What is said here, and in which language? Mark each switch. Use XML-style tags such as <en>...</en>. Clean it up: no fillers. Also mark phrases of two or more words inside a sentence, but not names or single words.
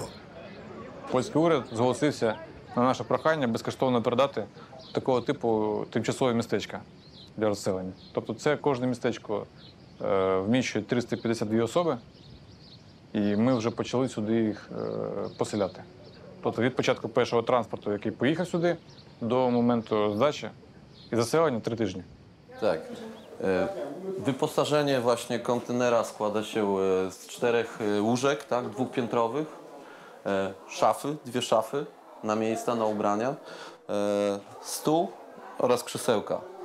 <uk>Польський уряд зголосився на наше прохання безкоштовно передати такого типу тимчасові містечка для розселення. Тобто це кожне містечко вміщує 352 особи, і ми вже почали сюди їх поселяти. Тобто від початку першого транспорту, який поїхав сюди, до моменту здачі</uk> <pl>i zasyłanie 3 tygodnie. Tak. Wyposażenie właśnie kontenera składa się z 4 łóżek, tak, dwupiętrowych, szafy, 2 szafy na miejsca, na ubrania, stół oraz krzesełka.</pl>